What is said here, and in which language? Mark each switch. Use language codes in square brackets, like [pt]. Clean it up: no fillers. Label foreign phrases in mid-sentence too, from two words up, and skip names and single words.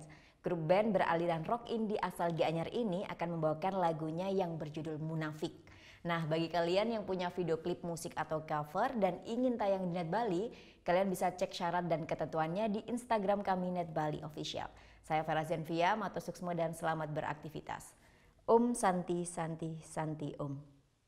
[id] Grup band beraliran rock indie asal Gianyar ini akan membawakan lagunya yang berjudul Munafik. Nah, bagi kalian yang punya video klip musik atau cover dan ingin tayang di Net Bali, kalian bisa cek syarat dan ketentuannya di Instagram kami Net Bali Official. Saya Vera Zenvia, [ban] matur suksma [id] dan selamat beraktivitas. [sa] Om Santi Santi Santi Om.